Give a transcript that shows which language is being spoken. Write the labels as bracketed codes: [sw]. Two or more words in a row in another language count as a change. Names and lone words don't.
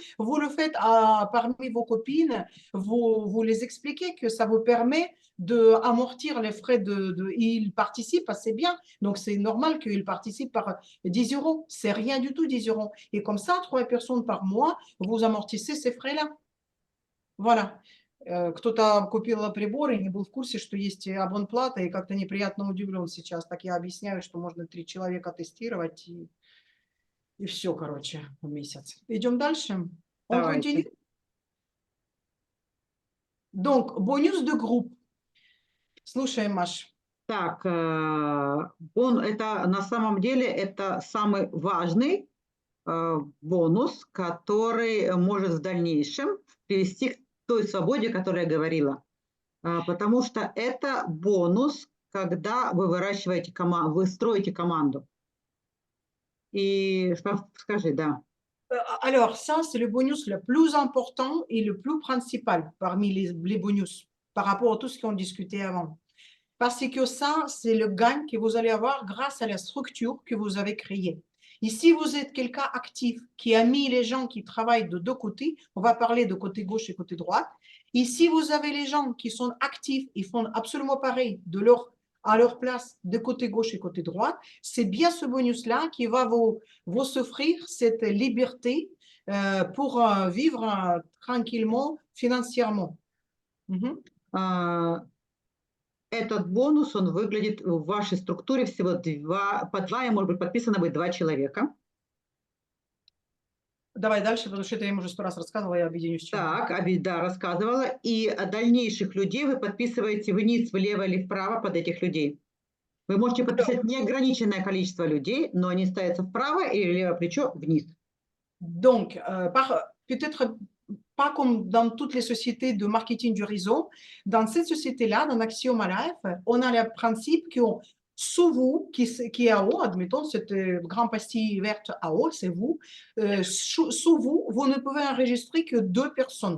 [fr] Vous le faites parmi vos copines, vous les expliquez que ça vous permet d'amortir les frais ils participent assez bien. Donc, c'est normal qu'ils participent par 10 €. C'est rien du tout, 10 €. Et comme ça, 3 personnes par mois, vous amortissez ces frais-là. Voilà. [ru] Кто-то купил прибор и не был в курсе, что есть абонплата, и как-то неприятно удивлен сейчас. Так я объясняю, что можно 3 человека тестировать, и все, короче, в месяц. Идем дальше. On Давайте. [fr] continue. Donc, bonus de groupe. [ru] Слушай, Маш. Так, это на самом деле это самый важный бонус, который может в дальнейшем привести к той свободе, о которой я говорила. Потому что это бонус, когда вы выращиваете команду, вы строите команду. И скажи, да. [fr] Alors, ça, c'est le bonus le plus important et le plus principal parmi les bonus par rapport à tout ce qu'on discutait avant. Parce que ça, c'est le gain que vous allez avoir grâce à la structure que vous avez créée. Et si vous êtes quelqu'un actif qui a mis les gens qui travaillent de deux côtés, on va parler de côté gauche et côté droite. Et si vous avez les gens qui sont actifs, ils font absolument pareil à leur place de côté gauche et côté droite, c'est bien ce bonus-là qui va vous offrir cette liberté pour vivre tranquillement financièrement. [ru] Этот бонус, он выглядит в вашей структуре всего по два, и может быть подписано быть 2 человека. Давай дальше, потому что это я им уже 100 раз рассказывала, я объединю с чем. Так, да, рассказывала. И дальнейших людей вы подписываете вниз, влево или вправо под этих людей. Вы можете подписать неограниченное количество людей, но они ставятся в правое или левое плечо вниз. [fr] Donc, peut-être pas comme dans toutes les sociétés de marketing du réseau, dans cette société-là, dans Axioma Life, on a le principe que sous vous, qui est à haut, admettons, cette grande pastille verte à haut, c'est vous, sous vous, vous ne pouvez enregistrer que 2 personnes.